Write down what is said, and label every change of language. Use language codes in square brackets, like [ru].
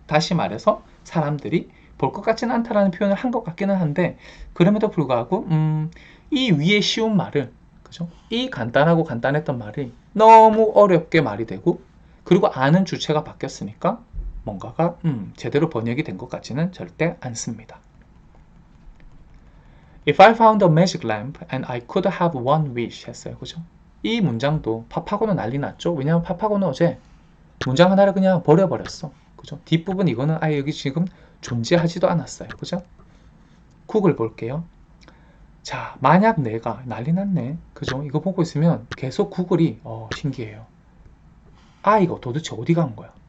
[ko] 다시 말해서 사람들이 볼 것 같지는 않다라는 표현을 한 것 같기는 한데 그럼에도 불구하고 이 위에 쉬운 말을 그죠? 이 간단하고 간단했던 말이 너무 어렵게 말이 되고 그리고 아는 주체가 바뀌었으니까 뭔가가 제대로 번역이 된 것 같지는 절대 않습니다. [en] If I found a magic lamp and I could have one wish [ko] 했어요. 그죠? 이 문장도 파파고는 난리 났죠? 왜냐하면 파파고는 어제 문장 하나를 그냥 버려버렸어. 그죠? 뒷부분 이거는 아예 여기 지금 존재하지도 않았어요. 그죠? 구글 볼게요. 자, 만약 내가 난리 났네. 그죠? 이거 보고 있으면 계속 구글이 신기해요. 아이가 도대체 어디 간 거야?